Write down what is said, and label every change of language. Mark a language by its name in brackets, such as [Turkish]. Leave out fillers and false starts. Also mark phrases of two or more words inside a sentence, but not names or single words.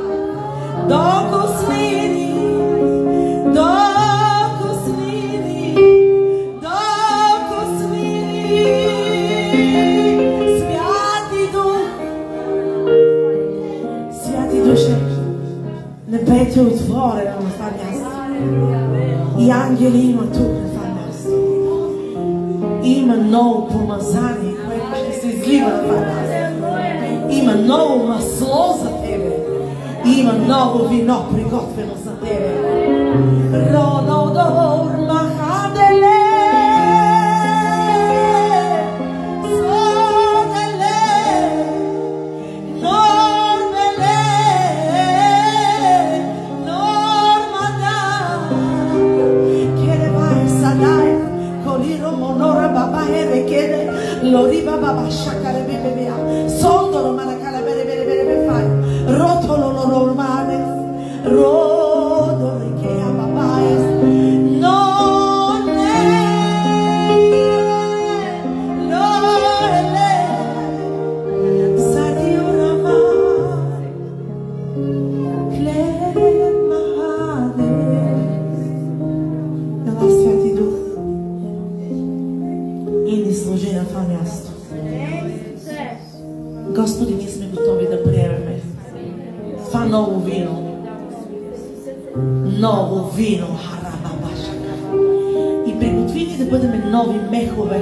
[Bulgarian] Докосни ни, докосни ни, докосни ни, Святи Дух, Святи Душе, небето е отворено на това място. И ангели има тук на това място. Има ново помазание, което ще се излива на това място. Има ново масло за тебе. Има ново вино приготвено за тебе. Рододор махаделе, соделе, нормеле, нормада. Керевай садай, колиро монора баба ерекеде, лориба баба шакаре бебея, сондoro manacala bere bere bere bere fai, rotolo normale, rodore che a babais, non è, sadiura ma, clemade, ela Святи Дух, и ни служи на това място. Господи, ние сме готови да приемеме това ново вино. Ново вино, харабабашака. И приготви ни да бъдем нови мехове.